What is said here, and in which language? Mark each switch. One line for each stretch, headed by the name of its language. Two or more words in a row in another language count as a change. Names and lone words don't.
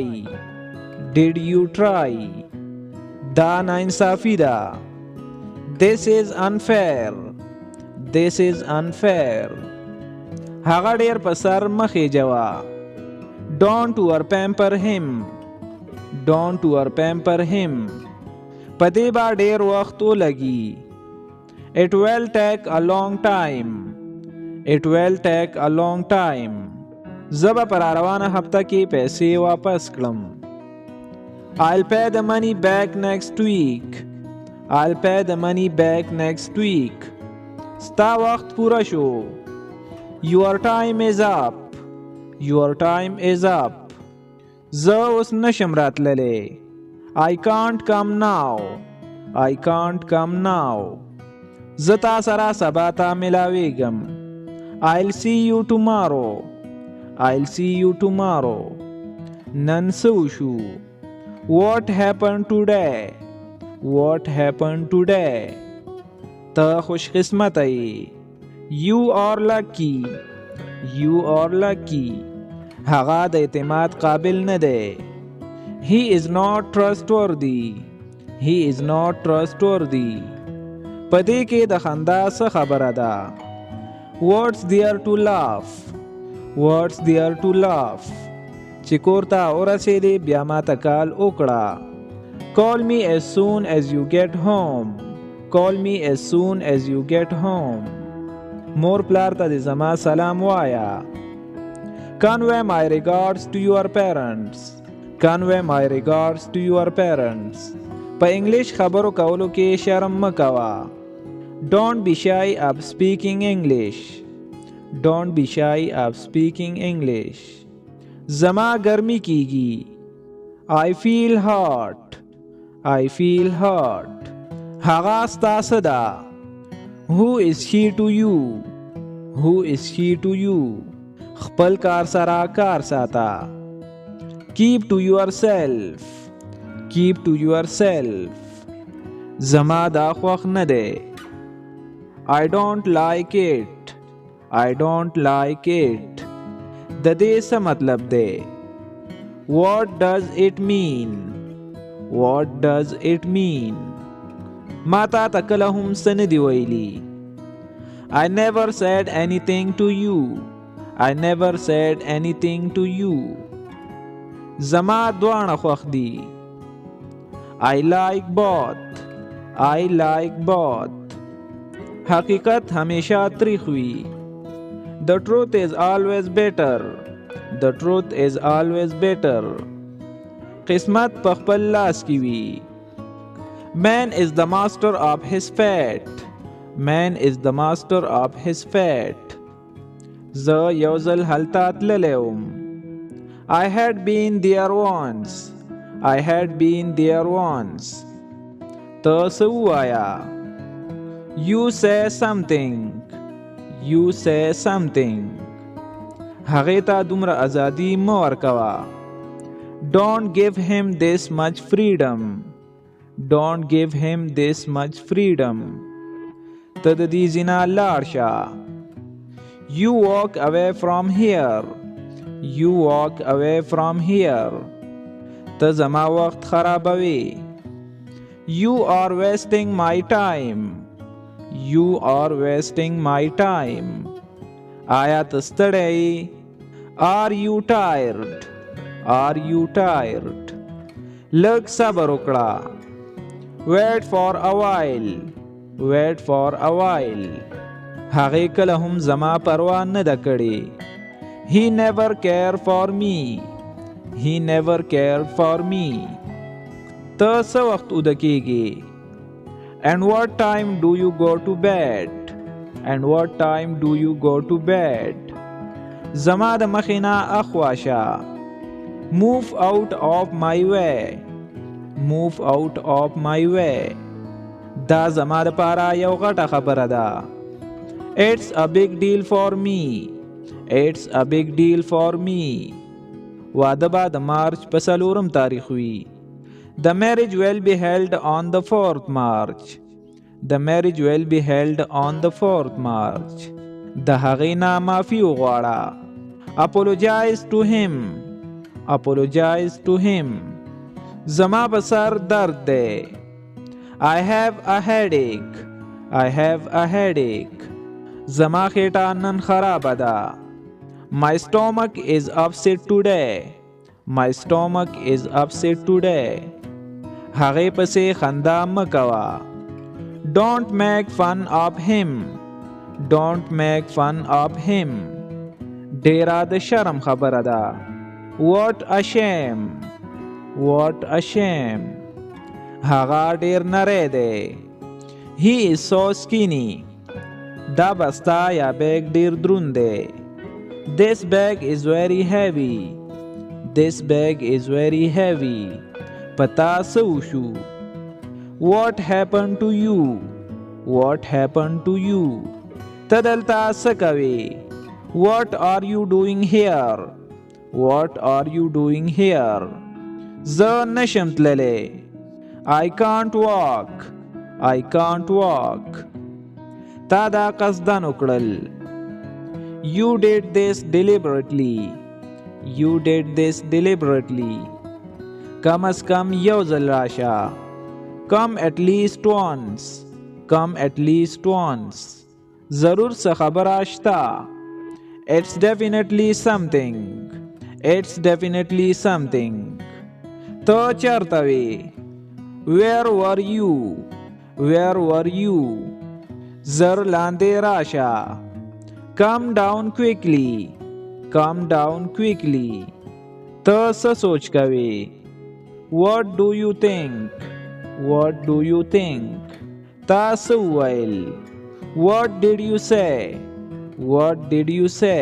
English: Did you try?
Pashto: دا ناانصافي ده.
English: This is unfair. This is unfair.
Pashto: هغه ډېر په سر مخې جوا.
English: Don't overpamper him. Don't overpamper him.
Pashto: په دې به ډېر وخت ولګي.
English: It will take a long time. It will take a long time.
Pashto: زه به پر روانه هفته کې پیسې واپس کړم.
English: I'll pay the money back next week. I'll pay the money back next week.
Pashto: ستا وخت پوره شو.
English: Your time is up. Your time is up.
Pashto: زه اوس نشم راتللی.
English: I can't come now. I can't come now.
Pashto: زتا سرا سبا تا ملاویگم.
English: I'll see you tomorrow. I'll see you tomorrow.
Pashto: نن سوشو.
English: What happened today? What happened today?
Pashto: تا خوش قسمت ای.
English: You are lucky. You are lucky.
Pashto: هغه د اعتماد قابل نه دی.
English: He is not trustworthy. He is not trustworthy.
Pashto: پدې کې د خندا څه خبره ده؟
English: What's there to laugh? What's there to laugh?
Pashto: چې کور ته ورسېدې بیا ماته کال وکړه.
English: Call me as soon as you get home. Call me as soon as you get home.
Pashto: مور پلار ته د زما سلام وایا.
English: Convey my regards to your parents. Convey my regards to your parents.
Pashto: په انګلیش خبرو کولو کې شرم مکوا.
English: Don't be shy of speaking English. Don't be shy of speaking English.
Pashto: زما ګرمي کیږي.
English: I feel hot. I feel hot.
Pashto: هغه ستاسو ده.
English: Who is she to you? Who is she to you?
Pashto: خپل کار سره کار ساته.
English: Keep to yourself. Keep to yourself.
Pashto: زما دا خوښ نه دی.
English: I don't like it. I don't like it.
Pashto: د دې څه مطلب دی؟
English: What does it mean? What does it mean?
Pashto: ما تا ته کله هم څه نه دي ویلي.
English: I never said anything to you. I never said anything to you.
Pashto: زما دواړه خوښ دي.
English: I like both. I like both.
Pashto: حقیقت همیشه تریخ وي.
English: The truth is always better. The truth is always better.
Pashto: قسمت په خپل لاس کې وي.
English: Man is the master of his fate. Man is the master of his fate.
Pashto: زه یو ځل هلته تللی وم.
English: I had been there once. I had been there once.
Pashto: ته څه ووایه؟
English: You say something. You say something.
Pashto: هغې ته دومره ازادي مه ورکوه.
English: Don't give him this much freedom. Don't give him this much freedom.
Pashto: ته د دې ځای نه لاړ شه.
English: You walk away from here. You walk away from here.
Pashto: ته زما وخت خرابوي.
English: You are wasting my time. You are wasting my time.
Pashto: آیا ته ستړی؟
English: Are you tired? Are you tired?
Pashto: لږ صبر وکړه.
English: Wait for a while. Wait for a while.
Pashto: هغې کله هم زما پروا نه ده کړې.
English: He never cared for me. He never cared for me.
Pashto: ته څه وخت اوده کېږې؟
English: And what time do you go to bed? And what time do you go to bed?
Pashto: زما د مخې نه اخوا شه.
English: Move out of my way. Move out of my way.
Pashto: دا زما دپاره یو غټه خبره ده.
English: It's a big deal for me. It's a big deal for me.
Pashto: واده به د مارچ په 4 تاریخ وي.
English: The marriage will be held on the 4th March. The marriage will be held on the 4th March.
Pashto: د هغې نه معافي وغواړه.
English: Apologize to him. Apologize to him.
Pashto: زما په سر درد دی.
English: I have a headache. I have a headache.
Pashto: زما خېټه نن خرابه ده.
English: My stomach is upset today. My stomach is upset today.
Pashto: هغې پسې خندا مه کوه.
English: Don't make fun of him. Don't make fun of him.
Pashto: ډېره د شرم خبره ده.
English: What a shame. What a shame.
Pashto: هغه ډېر نری دی.
English: He is so skinny.
Pashto: دا بسته یا بیگ ډېر دروند دی.
English: This bag is very heavy. This bag is very heavy.
Pashto: پتا څه وشو؟
English: What happened to you? What happened to you?
Pashto: ته دلته څه کوې؟
English: What are you doing here? What are you doing here?
Pashto: زه نشم تللی.
English: I can't walk. I can't walk.
Pashto: تا دا قصدن وکړل.
English: You did this deliberately. You did this deliberately.
Pashto: کم از کم یو ځل راشه.
English: Come at least once. Come at least once.
Pashto: ضرور څه خبره شته.
English: It's definitely something. It's definitely something.
Pashto: ته چېرته وې؟
English: Where were you? Where were you?
Pashto: زر لاندې راشه.
English: Come down quickly. Come down quickly.
Pashto: ته څه سوچ کوې؟
English: What do you think? What do you think?
Pashto: تا څه وویل؟
English: What did you say? What did you say?